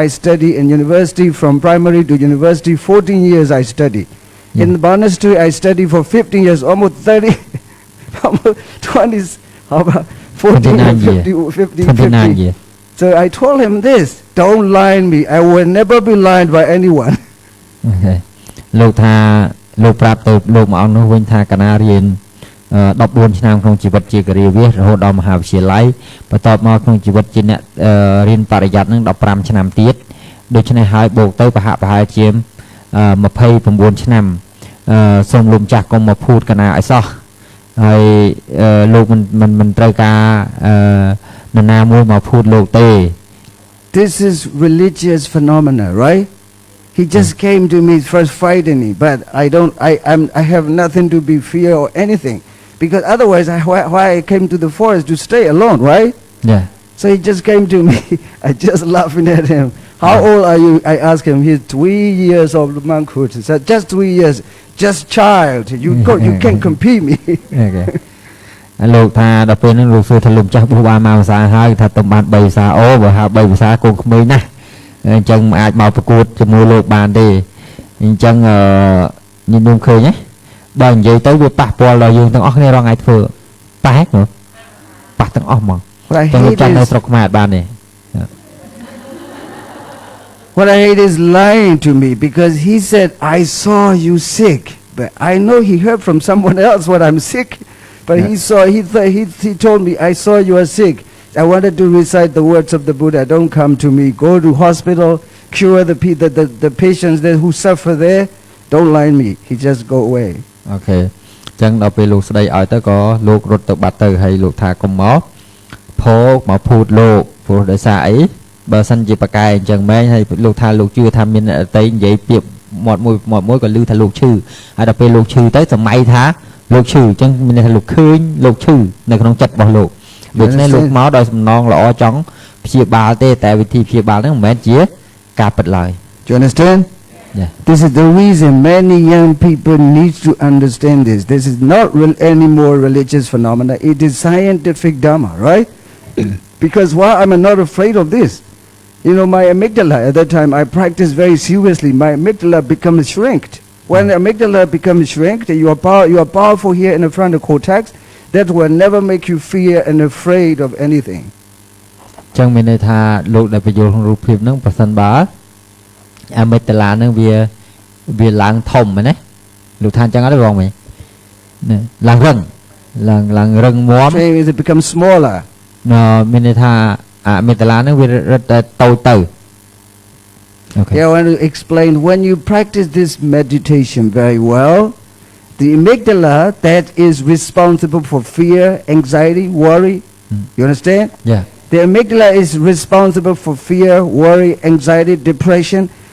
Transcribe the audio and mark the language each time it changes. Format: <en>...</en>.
<en>I studied in university, from primary to university. 14 years I studied. In the monastery, I studied for 15 years, almost 30, almost 20, how about 14 and 50 years. So I told him this, don't lie me. I will never be lied by anyone. Okay.</en> <km>លោកថាលោកប្រាប់ទៅលោកមួយអង្គនោះវិញថាកណារៀន14ឆ្នាំក្នុងជីវិតជាគរាវាសរហូតដល់មហាវិទ្យាល័យបន្ទាប់មកក្នុងជីវិតជាអ្នករៀនបរិយ័តនឹង15ឆ្នាំទៀតដូច្នេះហើយបូកទៅប្រហែលជា29ឆ្នាំសូមលោកម្ចាស់កុំមកភូតកណាឲ្យសោះហើយលោកមិនត្រូវការនរណាមួយមកភូតលោកទេ</km> <en>This is religious phenomena, right? He just came to me first fighting me, but I have nothing to be fear or anything, because otherwise why I came to the forest to stay alone, right? Yeah. So he just came to me. I just laughing at him. How old are you? I asked him. He's 3 years of monkhood. He said, just 3 years, just child. You can't compete me. Okay.</en> <km>លោកថាដល់ពេលហ្នឹងលោកសួរថាលោកម្ចាស់បួសបានមកភាសាហើយថាតំបាន3ភាសាអូបើហៅ3ភាសាកូនក្មេងណាស់អញ្ចឹងមិនអាចមកប្រកួតជាមួយលោកបានទេអញ្ចឹងញញឹមឃើញហ៎បើនិយាយទៅវាប៉ះពាល់ដល់យើងទាំងអស់គ្នារាល់ថ្ងៃធ្វើប៉ះហ្នឹង ប៉ះទាំងអស់ហ្មង</km> <en>What I</en> <km>ចឹងលោក</km> <en>hate</en> <km>ចាំនៅ</km> <en>is</en> <km>ស្រុកខ្មែរបានទេ</km> <en>what I hate is lying to me because he said I saw you sick, but I know he heard from someone else what I'm sick, but he told me I saw you are sick. I wanted to recite the words of the Buddha. Don't come to me. Go to hospital. Cure the patients there who suffer there. Don't lie me. He just go away.</en> <km>អូខេចឹងដល់ពេលលោកស្ដីឲ្យទៅក៏លោករត់ទៅបាត់ទៅហើយលោកថាកុំមកភោគមកភូតលោកព្រោះដោយសារអីបើសិនជាបកែអញ្ចឹងមែនហើយលោកថាលោកជឿថាមានអតីនិយាយពាក្យមាត់មួយក៏ឮថាលោកឈឺហើយដល់ពេលលោកឈឺទៅសម័យថាលោកឈឺអញ្ចឹងមានថាលោកឃើញលោកឈឺនៅក្នុងចិត្តរបស់លោកដូច្នេះលោកមកដោយសំណងល្អចង់ព្យាបាលទេតែវិធីព្យាបាលហ្នឹងមិនមែនជាការពិតឡើយ</km> <en>Do you understand? Yeah. This is the reason many young people need to understand this. This is not any more religious phenomena. It is scientific dharma, right? Because why am I not afraid of this? You know, my amygdala, at that time, I practiced very seriously. My amygdala becomes shrinked. When the amygdala becomes shrinked, you are powerful here in the frontal cortex. That will never make you fear and afraid of anything.</en> <km>ចឹងមានន័យថាលោកដែលបញ្យល់ក្នុងរូបភាពហ្នឹងប្រសិនបើអាមេតាឡាហ្នឹងវាឡើងធំណាលោកថាអញ្ចឹងអត់ទេបងមិញឡើងរឹងឡើងរឹងមាំ</km> <en>It becomes smaller.</en> <km>មានន័យថាអាមេតាឡាហ្នឹងវារឹតតែតូចទៅ Okay.</km> <en>Yeah, I want to explain when you practice this meditation very well, the amygdala that is responsible for fear, anxiety, worry. You understand? Yeah. The amygdala is responsible for fear, worry, anxiety, depression.</en>